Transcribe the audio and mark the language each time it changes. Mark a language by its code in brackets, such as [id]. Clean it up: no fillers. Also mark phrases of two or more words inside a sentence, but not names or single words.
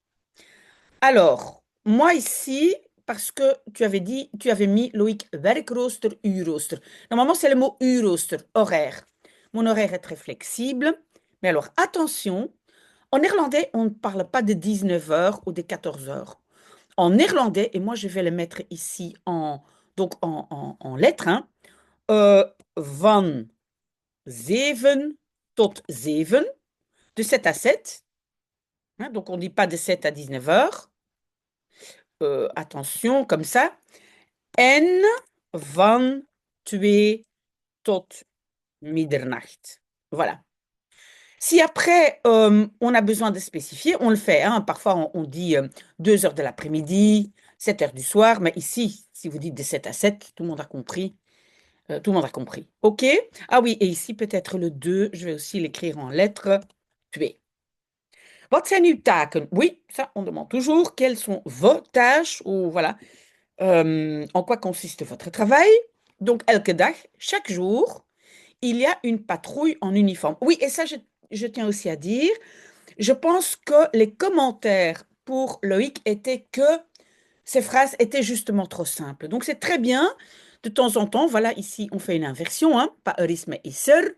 [fr] Alors, moi ici, parce que tu avais dit, tu avais mis Loïc [nl] werkrooster, uurrooster. [fr] Normalement, c'est le mot uurrooster, horaire. Mon horaire est très flexible. Mais alors, attention, en néerlandais, on ne parle pas de 19 heures ou de 14 heures. En néerlandais, et moi je vais le mettre ici donc en lettres, hein, [nl] van 7 tot 7, [fr] de 7 à 7. Hein, donc on ne dit pas de 7 à 19 heures. Attention, comme ça. [nl] En van 2 tot middernacht. [fr] Voilà. Si après, on a besoin de spécifier, on le fait, hein. Parfois, on dit 2 heures de l'après-midi, 7 heures du soir, mais ici, si vous dites de 7 à 7, tout le monde a compris. Tout le monde a compris. OK? Ah oui, et ici, peut-être le 2, je vais aussi l'écrire en lettres 2. [nl] Wat zijn uw taken? [fr] Oui, ça, on demande toujours. Quelles sont vos tâches? Ou voilà. En quoi consiste votre travail? Donc, [nl] elke dag, [fr] chaque jour, il y a une patrouille en uniforme. Oui, et ça, je tiens aussi à dire, je pense que les commentaires pour Loïc étaient que ces phrases étaient justement trop simples. Donc, c'est très bien. De temps en temps, voilà, ici, on fait une inversion, hein, pas eris, mais isser.